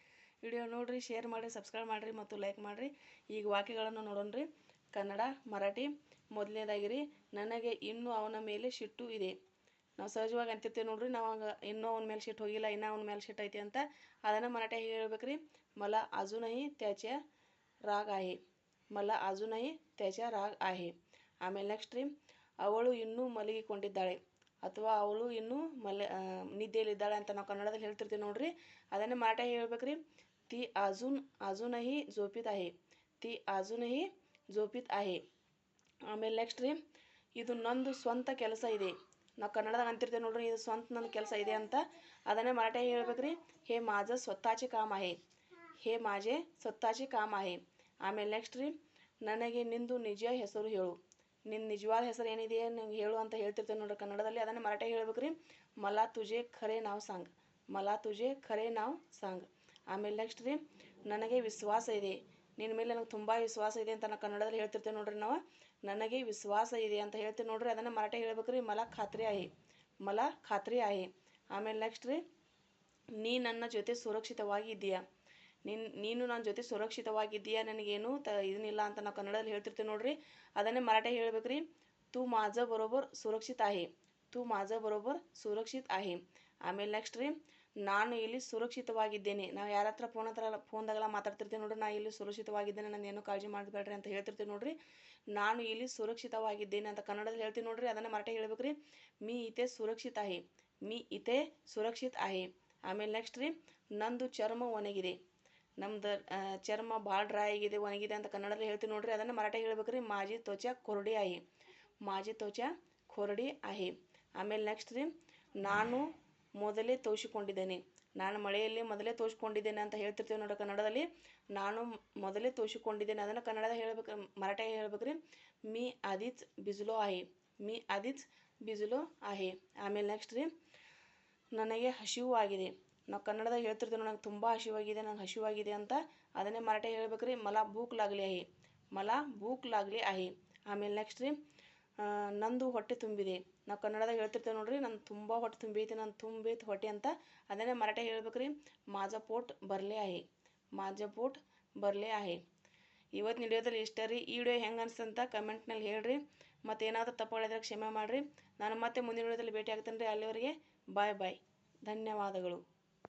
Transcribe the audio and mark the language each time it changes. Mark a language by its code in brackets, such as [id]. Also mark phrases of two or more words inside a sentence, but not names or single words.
[kn] ವಿಡಿಯೋ ನೋಡಿರಿ, ಶೇರ್ ಮಾಡಿರಿ, ಸಬ್ಸ್ಕ್ರೈಬ್ ಮಾಡಿರಿ ಮತ್ತು ಲೈಕ್ ಮಾಡಿರಿ. ಈಗ ವಾಕ್ಯಗಳನ್ನು ನೋಡೋಣ ರೀ. ಕನ್ನಡ, ಮರಾಠಿ. ಮೊದಲನೇದಾಗಿರಿ, ನನಗೆ ಇನ್ನೂ ಅವನ ಮೇಲೆ ಸಿಟ್ಟು ಇದೆ. ನಾವು ಸಹಜವಾಗಿ ಅಂತಿರ್ತೀವಿ ನೋಡ್ರಿ, ನಾವು ಇನ್ನೂ ಅವನ ಮೇಲೆ ಸಿಟ್ಟು ಹೋಗಿಲ್ಲ, ಇನ್ನೂ ಅವನ ಮೇಲೆ ಸಿಟ್ಟು ಐತಿ ಅಂತ. ಅದನ್ನು ಮರಾಠಿ ಹೇಳ್ಬೇಕು ರೀ. [mr] मला अजूनही त्याच्या राग आहे. मला अजूनही त्याच्या राग आहे. [kn] ಆಮೇಲೆ ನೆಕ್ಸ್ಟ್ ರೀ, ಅವಳು ಇನ್ನೂ ಮಲಗಿಕೊಂಡಿದ್ದಾಳೆ ಅಥವಾ ಅವಳು ಇನ್ನೂ ನಿದ್ದೆಯಲ್ಲಿದ್ದಾಳೆ ಅಂತ ನಾವು ಕನ್ನಡದಲ್ಲಿ ಹೇಳ್ತಿರ್ತೀವಿ ನೋಡ್ರಿ. ಅದನ್ನು ಮರಾಠಿ ಹೇಳ್ಬೇಕ್ರಿ. [mr] ती अजूनही झोपीत आहे. ती अजूनही झोपीत आहे. [kn] ಆಮೇಲೆ ನೆಕ್ಸ್ಟ್ ರೀ, ಇದು ನಂದು ಸ್ವಂತ ಕೆಲಸ ಇದೆ. ನಾವು ಕನ್ನಡದಾಗ ಅಂತಿರ್ತೇವೆ ನೋಡ್ರಿ, ಇದು ಸ್ವಂತ ನನ್ನ ಕೆಲಸ ಇದೆ ಅಂತ. ಅದನ್ನೇ ಮರಾಠಿ ಹೇಳ್ಬೇಕ್ರಿ. [mr] हे माझं स्वतःचे काम आहे. हे माझे स्वतःचे काम आहे. [kn] ಆಮೇಲೆ ನೆಕ್ಸ್ಟ್ ರೀ, ನನಗೆ ನಿಂದು ನಿಜ ಹೆಸರು ಹೇಳು. ನಿನ್ನ ನಿಜವಾದ ಹೆಸರು ಏನಿದೆ ನಂಗೆ ಹೇಳು ಅಂತ ಹೇಳ್ತಿರ್ತೇವೆ ನೋಡ್ರಿ ಕನ್ನಡದಲ್ಲಿ. ಅದನ್ನು ಮರಾಠಿ ಹೇಳ್ಬೇಕ್ರಿ. [mr] मला तुझे खरे नाव सांग. मला तुझे खरे नाव सांग. [kn] ಆಮೇಲೆ ನೆಕ್ಸ್ಟ್ ರೀ, ನನಗೆ ವಿಶ್ವಾಸ ಇದೆ. ನಿನ್ನ ಮೇಲೆ ನನಗೆ ತುಂಬ ವಿಶ್ವಾಸ ಇದೆ ಅಂತ ನಾವು ಕನ್ನಡದಲ್ಲಿ ಹೇಳ್ತಿರ್ತೇವೆ ನೋಡ್ರಿ ನಾವು. ನನಗೆ ವಿಶ್ವಾಸ ಇದೆ ಅಂತ ಹೇಳ್ತೀವಿ ನೋಡ್ರಿ. ಅದನ್ನು ಮರಾಠಿ ಹೇಳ್ಬೇಕ್ರಿ. [mr] मला खात्री आहे. मला खात्री आहे. [kn] ಆಮೇಲೆ ನೆಕ್ಸ್ಟ್ ರೀ, ನೀ ನನ್ನ ಜೊತೆ ಸುರಕ್ಷಿತವಾಗಿ ಇದೆಯಾ. ನೀನು ನನ್ನ ಜೊತೆ ಸುರಕ್ಷಿತವಾಗಿದ್ದೀಯಾ, ನನಗೇನು ಇದನ್ನಿಲ್ಲ ಅಂತ ನಾವು ಕನ್ನಡದಲ್ಲಿ ಹೇಳ್ತಿರ್ತೀವಿ ನೋಡ್ರಿ. ಅದನ್ನೇ ಮರಾಠಿ ಹೇಳ್ಬೇಕ್ರಿ. [mr] तू माझं बरोबर सुरक्षित आहे. तू माझं बरोबर सुरक्षित आहे. [kn] ಆಮೇಲೆ ನೆಕ್ಸ್ಟ್ ರೀ, ನಾನು ಇಲ್ಲಿ ಸುರಕ್ಷಿತವಾಗಿದ್ದೇನೆ. ನಾವು ಯಾರ ಹತ್ರ ಫೋನ್ದಾಗೆಲ್ಲ ಮಾತಾಡ್ತಿರ್ತೀವಿ ನೋಡ್ರಿ, ನಾನು ಇಲ್ಲಿ ಸುರಕ್ಷಿತವಾಗಿದ್ದೇನೆ, ನಾನು ಏನೂ ಕಾಳಜಿ ಮಾಡಬೇಡ್ರಿ ಅಂತ ಹೇಳ್ತಿರ್ತೀವಿ ನೋಡ್ರಿ. ನಾನು ಇಲ್ಲಿ ಸುರಕ್ಷಿತವಾಗಿದ್ದೇನೆ ಅಂತ ಕನ್ನಡದಲ್ಲಿ ಹೇಳ್ತೀವಿ ನೋಡ್ರಿ. ಅದನ್ನು ಮರಾಠಿ ಹೇಳ್ಬೇಕ್ರಿ. [mr] मी इथे सुरक्षित आहे. मी इथे सुरक्षित आहे. [kn] ಆಮೇಲೆ ನೆಕ್ಸ್ಟ್ ರೀ, ನಂದು ಚರ್ಮ ಒಣಗಿದೆ. ನಮ್ದು ಚರ್ಮ ಭಾಳ ಡ್ರೈ ಆಗಿದೆ, ಒಣಗಿದೆ ಅಂತ ಕನ್ನಡದಲ್ಲಿ ಹೇಳ್ತೀವಿ ನೋಡ್ರಿ. ಅದನ್ನು ಮರಾಠಿ ಹೇಳ್ಬೇಕ್ರಿ. [mr] माझी त्वचा कोरडी आहे. माझी त्वचा कोरडी आहे. [kn] ಆಮೇಲೆ ನೆಕ್ಸ್ಟ್ ರೀ, ನಾನು ಮೊದಲೇ ತೋರಿಸಿಕೊಂಡಿದ್ದೇನೆ. ನಾನು ಮಳೆಯಲ್ಲಿ ಮೊದಲೇ ತೋರಿಸ್ಕೊಂಡಿದ್ದೇನೆ ಅಂತ ಹೇಳ್ತಿರ್ತೀವಿ ನೋಡ್ರಿ ಕನ್ನಡದಲ್ಲಿ. ನಾನು ಮೊದಲೇ ತೋರಿಸಿಕೊಂಡಿದ್ದೇನೆ. ಅದನ್ನು ಕನ್ನಡದ ಹೇಳ್ಬೇಕು, ಮರಾಠಿ ಹೇಳ್ಬೇಕ್ರಿ. [mr] मी आधीच भिजलो आहे. मी आधीच भिजलो आहे. [kn] ಆಮೇಲೆ ನೆಕ್ಸ್ಟ್ ರೀ, ನನಗೆ ಹಸಿವು ಆಗಿದೆ. ನಾವು ಕನ್ನಡದಾಗ ಹೇಳ್ತಿರ್ತೀವಿ ನನಗೆ ತುಂಬ ಹಸಿವಾಗಿದೆ, ನಂಗೆ ಹಸಿವಾಗಿದೆ ಅಂತ. ಅದನ್ನೇ ಮರಾಠಿ ಹೇಳ್ಬೇಕ್ರಿ. [mr] मला भूक लागली आहे. मला भूक लागली आहे. [kn] ಆಮೇಲೆ ನೆಕ್ಸ್ಟ್ ರೀ, ನಂದು ಹೊಟ್ಟೆ ತುಂಬಿದೆ. ನಾವು ಕನ್ನಡದಾಗ ಹೇಳ್ತಿರ್ತೇವೆ ನೋಡ್ರಿ, ನನ್ನ ತುಂಬ ಹೊಟ್ಟೆ ತುಂಬೈತಿ, ನಾನು ತುಂಬೈತಿ ಹೊಟ್ಟೆ ಅಂತ. ಅದನ್ನೇ ಮರಾಠಿ ಹೇಳ್ಬೇಕ್ರಿ. [mr] माझं पोट भरले आहे. माझं पोट भरले आहे. [kn] ಇವತ್ತಿನ ವಿಡಿಯೋದಲ್ಲಿ ಇಷ್ಟ ರೀ. ಈ ವಿಡಿಯೋ ಹೆಂಗೆ ಅನಿಸ್ತಂತ ಕಮೆಂಟ್ನಲ್ಲಿ ಹೇಳ್ರಿ. ಮತ್ತು ಏನಾದರೂ ತಪ್ಪುಗಳಿದ್ರೆ ಕ್ಷಮೆ ಮಾಡಿರಿ. ನಾನು ಮತ್ತೆ ಮುಂದಿನ ವಿಡಿಯೋದಲ್ಲಿ ಭೇಟಿ ಆಗ್ತೇನೆ ರೀ. ಅಲ್ಲಿವರೆಗೆ [en] bye bye. [kn] ಧನ್ಯವಾದಗಳು.